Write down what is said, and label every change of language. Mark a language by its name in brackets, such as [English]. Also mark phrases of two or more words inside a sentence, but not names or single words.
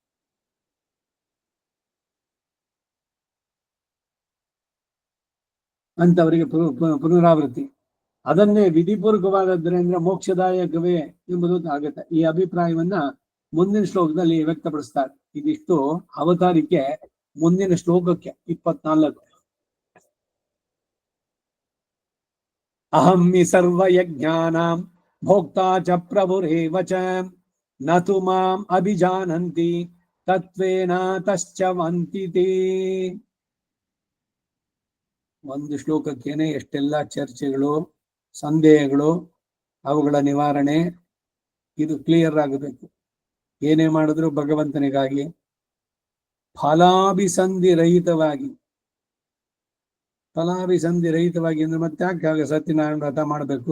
[Kannada] ಅಂತವರಿಗೆ ಪುನರಾವೃತ್ತಿ ಅದನ್ನೇ ವಿಧಿಪೂರ್ವಕವಾದದ್ರಿಂದ ಮೋಕ್ಷದಾಯಕವೇ ಎಂಬುದು ಆಗುತ್ತೆ. ಈ ಅಭಿಪ್ರಾಯವನ್ನ ಮುಂದಿನ ಶ್ಲೋಕದಲ್ಲಿ ವ್ಯಕ್ತಪಡಿಸ್ತಾರೆ. ಇದಿಷ್ಟು ಅವತಾರಿಕೆ. ಮುಂದಿನ ಶ್ಲೋಕಕ್ಕೆ 24. [Sanskrit] ಅಹಂ ಹಿ ಸರ್ವಯಜ್ಞಾನಾಂ ಭೋಕ್ತಾ ಚ ಪ್ರಭುರೇವ ಚ ನ ತು ಮಾಂ ಅಭಿಜಾನಂತಿ ತತ್ವೇನ ತಶ್ಚವಂತಿ. [Kannada] ಒಂದು ಶ್ಲೋಕಕ್ಕೇನೆ ಎಷ್ಟೆಲ್ಲ ಚರ್ಚೆಗಳು, ಸಂದೇಹಗಳು, ಅವುಗಳ ನಿವಾರಣೆ. ಇದು ಕ್ಲಿಯರ್ ಆಗಬೇಕು. ಏನೇ ಮಾಡಿದ್ರು ಭಗವಂತನಿಗಾಗಿ, ಫಲಾಭಿಸಂಧಿ ರಹಿತವಾಗಿ ಅಂದ್ರೆ ಮತ್ತೆ ಯಾಕೆ ಸತ್ಯನಾರಾಯಣ ವ್ರತ ಮಾಡಬೇಕು?